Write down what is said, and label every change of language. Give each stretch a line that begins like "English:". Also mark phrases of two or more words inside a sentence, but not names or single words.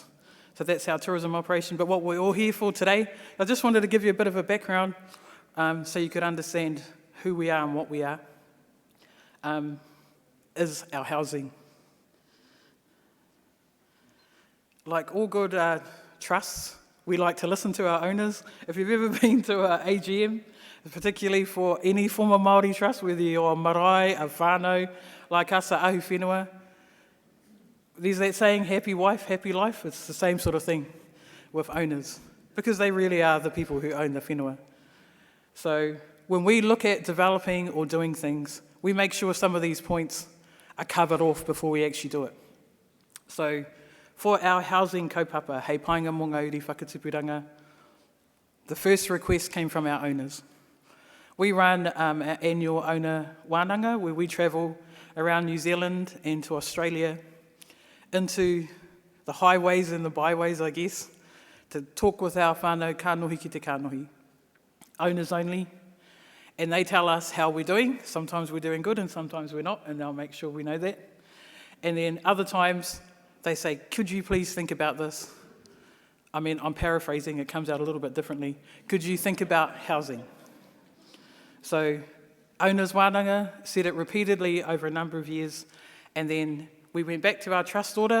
English: So that's our tourism operation. But what we're all here for today, I just wanted to give you a bit of a background so you could understand who we are and what we are, is our housing. Like all good trusts, we like to listen to our owners. If you've ever been to an AGM, particularly for any form of Māori trust, whether you're a marae, a whanau, like us, a
Māori: ahu whenua,
English: there's that saying, happy wife, happy life. It's the same sort of thing with owners, because they really are the people who own the whenua. So when we look at developing or doing things, we make sure some of these points are covered off before we actually do it. So for our housing kaupapa,
Māori: hei painga mō ngā uri whakatupuranga,
English: the first request came from our owners. We run our annual owner wānanga, where we travel around New Zealand and to Australia, into the highways and the byways, I guess, to talk with our whānau
Māori: kānohi ki te kānohi.
English: Owners only. And they tell us how we're doing. Sometimes we're doing good and sometimes we're not, and they'll make sure we know that. And then other times they say, could you please think about this? I mean, I'm paraphrasing, it comes out a little bit differently. Could you think about housing? So owners wānanga said it repeatedly over a number of years, and then we went back to our trust order.